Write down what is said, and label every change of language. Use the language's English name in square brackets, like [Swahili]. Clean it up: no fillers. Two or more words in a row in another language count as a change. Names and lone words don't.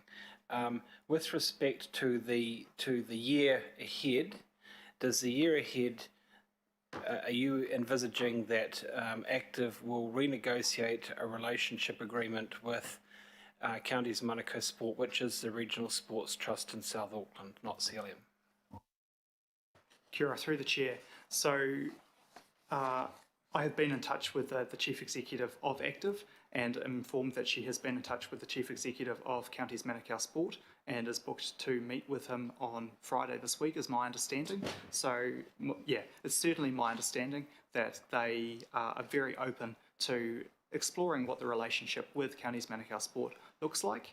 [English] With respect to the year ahead, does the year ahead, are you envisaging that Active will renegotiate a relationship agreement with Counties Manukau Sport, which is the Regional Sports Trust in South Auckland, not CLM? [Māori] Kia ora, [English] through the chair. So I have been in touch with the Chief Executive of Active and am informed that she has been in touch with the Chief Executive of Counties Manukau Sport and is booked to meet with him on Friday this week, is my understanding. So, yeah, it's certainly my understanding that they are very open to exploring what the relationship with Counties Manukau Sport looks like.